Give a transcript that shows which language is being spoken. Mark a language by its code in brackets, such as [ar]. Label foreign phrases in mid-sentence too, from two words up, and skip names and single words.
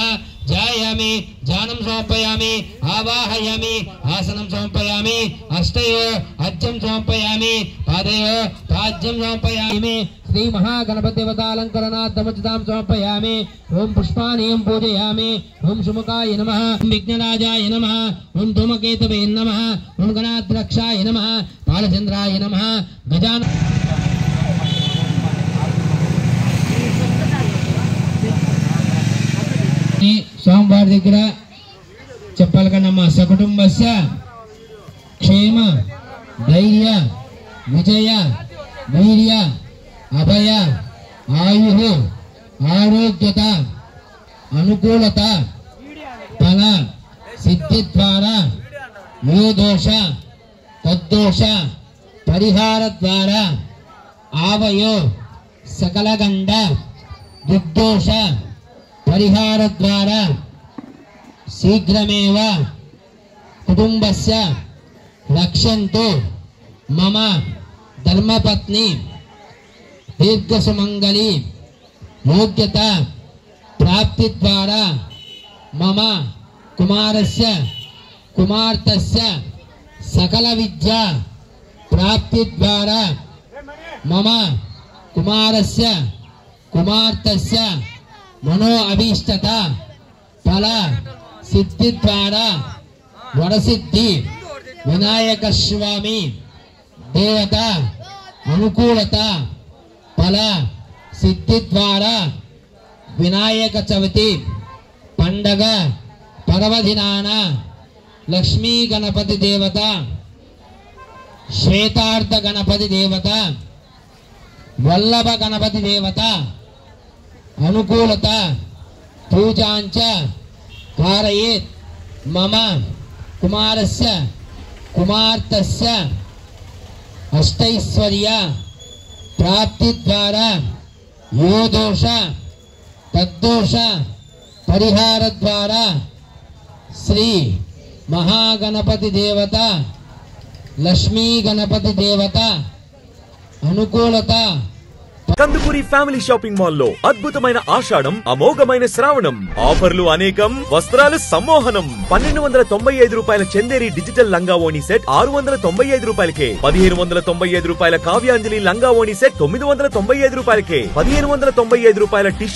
[sa] जायामि जानम समर्पयामि आवाहयामि आसनं समर्पयामि अष्टयो अज्जं समर्पयामि पादयो पाज्यं समर्पयामि श्री महागणपति देवतालंकरणार्थमुचितां समर्पयामि ओम पुष्पाणि पूजयामि ओम सुमुखाय नमः ओम विघ्नराजाय नमः ओम धूमकेतवे नमः ओम गणाध्यक्षाय नमः बालचंद्राय नमः गजानन सोमवार [te] దగ్గర చెప్పాలి [sa] కన్నమ్మ సకుటుంబస్య క్షేమ ధైర్య విజయ వీర్య అభయ ఆయు ఆరోగ్యత అనుకూలత ఫల సిద్ధి ద్వారా యో దోష తద్దోష పరిహార ద్వారా ఆవయో సకల గండ దుర్దోష परिहार द्वारा शीघ्रमेव कुटुंबस्य रक्षन्तु मम धर्मपत्नी दीर्घसुमंगली योग्यता प्राप्ति द्वारा मम कुमारस्य कुमार्तस्य सकल विद्या प्राप्ति द्वारा मम కుమారస్య కుమార్తెస్య మనో అభీష్టత ఫల సిద్ధి ద్వారా వరసిద్ధి వినాయక స్వామి దేవత అనుకూలత ఫల సిద్ధి ద్వారా వినాయక [te] చవితి పండగ పర్వదినాన [sa] లక్ష్మీ గణపతి దేవత శ్వేతార్థ గణపతి దేవత వల్లభ గణపతి దేవత అనుకూలత పూజాంచ कारयेत् मम कुमारस्य कुमार्तस्य अष्टैश्वर्य प्राप्ति द्वारा यो दोष तद्दोष परिहार द्वारा श्री महागणपति देवता लक्ष्मी गणपति देवता अनुकूलता [te] కందుకూరి ఫ్యామిలీ షాపింగ్ మాల్ లో అద్భుతమైన ఆషాఢం అమోఘమైన శ్రావణం ఆఫర్లు అనేకం వస్త్రాలు సమ్మోహనం 1295 రూపాయల చందేరి డిజిటల్ లంగా ఓణి సెట్ 695 రూపాయలకే 1595 రూపాయల కావ్యాంజలి లంగా ఓణి సెట్ 995 రూపాయలకే 1595 రూపాయల టిష్యూ